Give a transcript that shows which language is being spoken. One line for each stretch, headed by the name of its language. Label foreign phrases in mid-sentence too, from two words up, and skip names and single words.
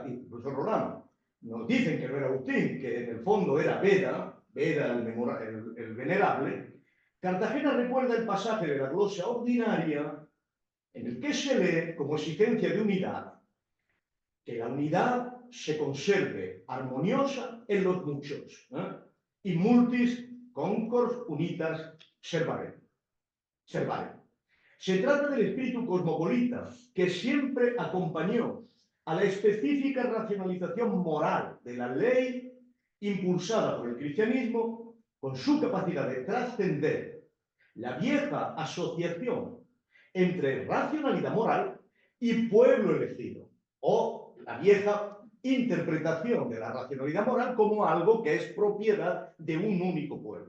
Spanish: y profesor Rolán, nos dicen que no era Agustín, que en el fondo era Beda el venerable, Cartagena recuerda el pasaje de la glosa ordinaria en el que se lee como exigencia de unidad, que la unidad se conserve armoniosa en los muchos, y
Latin: multis concors unitas servarem.
Spanish: Se trata del espíritu cosmopolita que siempre acompañó a la específica racionalización moral de la ley impulsada por el cristianismo con su capacidad de trascender la vieja asociación entre racionalidad moral y pueblo elegido, o la vieja interpretación de la racionalidad moral como algo que es propiedad de un único pueblo.